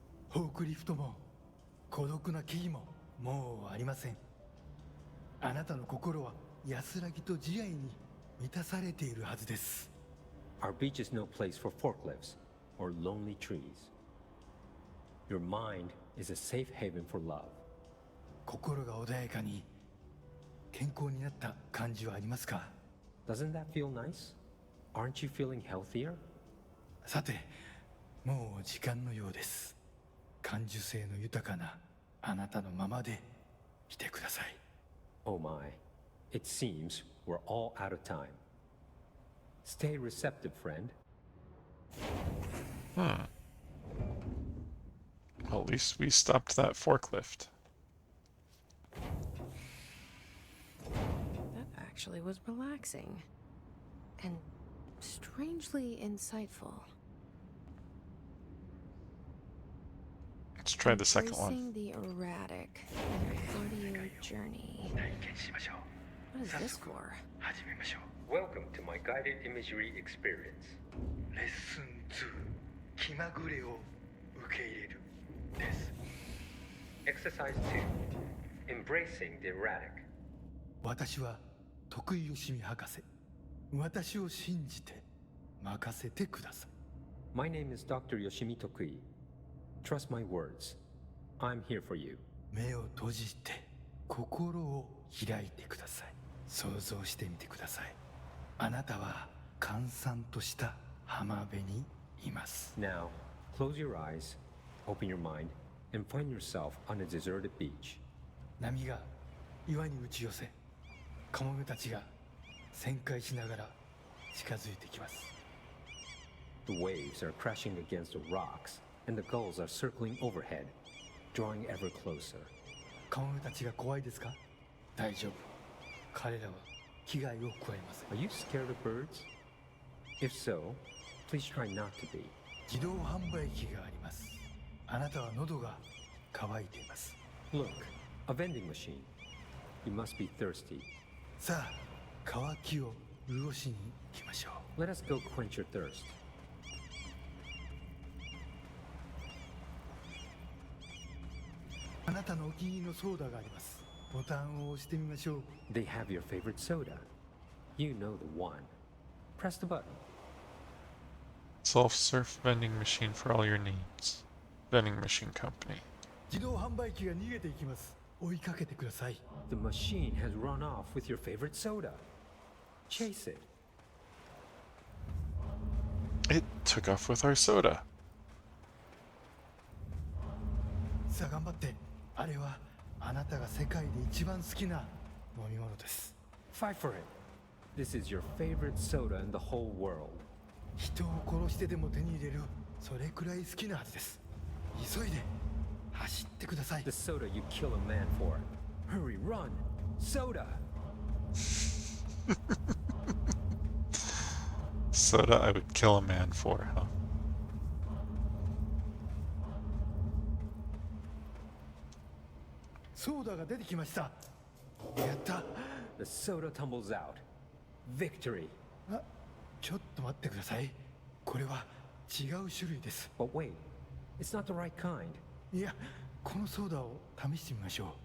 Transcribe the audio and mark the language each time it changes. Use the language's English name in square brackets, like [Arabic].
[Japanese] フォークリフトも孤独な木々ももうありません。あなたの心は安らぎと慈愛に満たされているはずです。 [English] Our beach is no place for forklifts or lonely trees. Your mind is a safe haven for love. [Japanese] 心が穏やかに健康になった感じはありますか？ [English] Doesn't that feel nice? Aren't you feeling healthier? [Japanese] さて、もう時間のようです。感受性の豊かなあなたのままでいてください。 [English] Oh my, it seems we're all out of time. Stay receptive, friend. Well, at least we stopped that forklift. That actually was relaxing. And strangely insightful. Let's try the second one. Embracing the erratic in audio journey. [Japanese] 体験しましょう。 [English] What is this for? [Japanese] 始めましょう。 [English] Welcome to my guided imagery experience. [Japanese] レッスン2、気まぐれを受け入れるです。 [English] Exercise 2. Embracing the erratic. [Japanese] 私は徳井義美博士。私を信じて任せてください。 [English] My name is Dr. Yoshimi Tokui. Trust my words. I'm here for you. [Japanese] 目を閉じて心を開いてください。想像してみてください。あなたは閑散とした浜辺にいます。 [English] Now, close your eyes, open your mind, and find yourself on a deserted beach. [Japanese] 波が岩に打ち寄せ、カモメたちが旋回しながら近づいてきます。 [English] The waves are crashing against the rocks, and the gulls are circling overhead, drawing ever closer. [Japanese] カモメたちが怖いですか？大丈夫。彼らは危害を加えません。 [English] Are you scared of birds? If so, please try not to be. [Japanese] 自動販売機があります。あなたは喉が渇いています。 [English] Look, a vending machine. You must be thirsty. [Japanese] さあ、渇きを潤しに行きましょう。 [English] Let us go quench your thirst. [Japanese] あなたのお気に入りのソーダがあります。ボタンを押してみましょう。 [English] They have your favorite soda. You know the one. Press the button. Self-serve vending machine for all your needs. Vending machine company. [Japanese] 自動販売機が逃げていきます。追いかけてください。 [English] The machine has run off with your favorite soda. Chase it. It took off with our soda. [Japanese] さあ頑張って。あれはあなたが世界で一番好きな飲み物です。 [English] Fight for it. This is your favorite soda in the whole world. [Japanese] 人を殺してでも手に入れる、それくらい好きなはずです。急いで走ってください。 [English] The soda you kill a man for. Hurry, run! Soda! Soda I would kill a man for, huh? [Japanese] ソーダが出てきました。やった。 [English] The soda tumbles out. Victory. [Japanese] あ、ちょっと待ってください。これは違う種類です。 [English] But wait, it's not the right kind. [Japanese] いや、このソーダを試してみましょう。